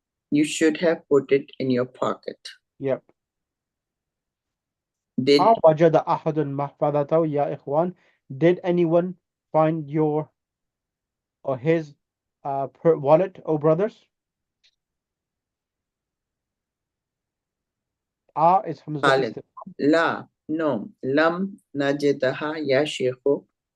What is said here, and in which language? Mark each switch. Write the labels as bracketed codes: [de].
[en] You should have put it in your pocket. Yep. Did [ar] أوجد أحد محفظته يا إخوان. [en] Did anyone find your or his wallet, oh brothers? Is Hamza Khalid? [ar] istifham. La, [en] no. [ar] Lam najidaha ya sheikhu.